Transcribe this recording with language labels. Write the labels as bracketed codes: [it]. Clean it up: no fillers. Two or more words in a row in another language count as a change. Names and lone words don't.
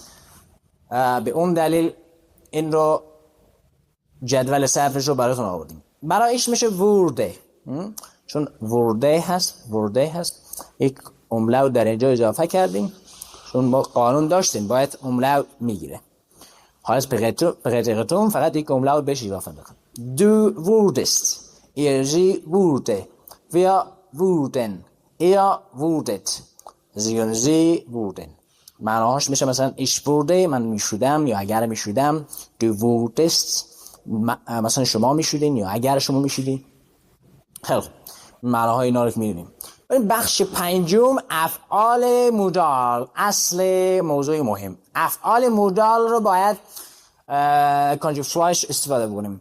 [fa] به اون دلیل این رو جدول صرفش رو براتون آوردیم. برایش میشه ورده، چون ورده هست یک املاوت در اینجا اضافه کردیم، چون ما قانون داشتیم باید املاوت میگیره. حالا بقیتون فقط یک املاوت بهش اضافه بکن. [de] du wurdest، ihr sie wurde، wir wurden، ihr wurdet، sie und sie wurden. [fa] معناهاش میشه مثلا [de] ich wurde، [fa] من میشودم یا اگر میشودم. [de] du wurdest، [fa] مثلا شما میشودین یا اگر شما میشودین. خیلی خوب، معناهای اینا رو میدونیم. بخش پنجم افعال مودال، اصل موضوع مهم. افعال مودال رو باید کانجوگیت سوایش استفاده بکنیم.